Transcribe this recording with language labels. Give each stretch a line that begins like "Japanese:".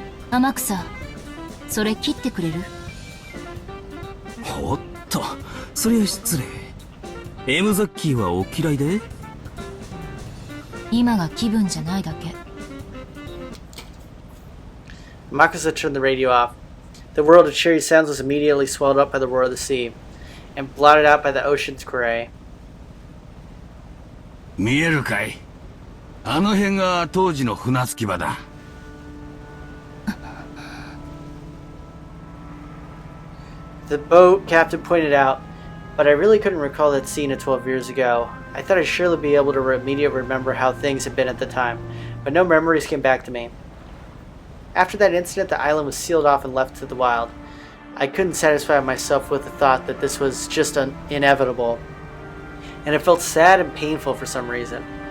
Japanese: 天草、それ切ってくれる？おっと、そりゃ失礼。 M ザッキーはお嫌いで？今が気分じゃないだけ。
English: Makusa turned the radio off. The world of cheery sounds was immediately swallowed up by the roar of the sea, and blotted out by the ocean's gray.
Japanese: 見えるかい？あの辺が当時の船着き場だ。
English: The boat captain pointed out, but I really couldn't recall that scene of 12 years ago. I thought I'd surely be able to immediately remember how things had been at the time, but no memories came back to me. After that incident, the island was sealed off and left to the wild. I couldn't satisfy myself with the thought that this was just inevitable, and it felt sad and painful for some reason.